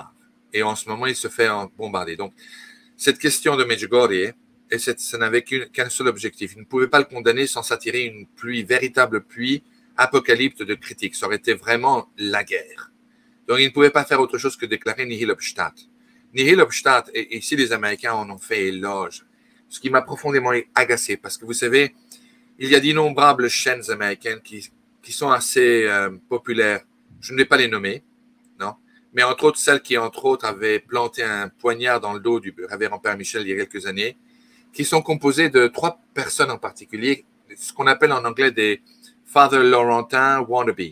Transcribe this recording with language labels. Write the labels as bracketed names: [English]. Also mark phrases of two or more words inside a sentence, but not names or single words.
[French] Et en ce moment, il se fait bombarder. Donc, cette question de Medjugorje, ça n'avait qu'un seul objectif. Il ne pouvait pas le condamner sans s'attirer une véritable pluie apocalypte de critiques. Ça aurait été vraiment la guerre. Donc, il ne pouvait pas faire autre chose que déclarer [Latin] nihil obstat. Nihil obstat, [French] et ici les Américains en ont fait éloge, ce qui m'a profondément agacé, parce que vous savez, il y a d'innombrables chaînes américaines qui sont assez populaires. Je ne vais pas les nommer, non, mais entre autres celles qui, entre autres, avaient planté un poignard dans le dos du révérend Père Michel il y a quelques années qui sont composés de 3 personnes en particulier, ce qu'on appelle en anglais des [English] Father Laurentin wannabe.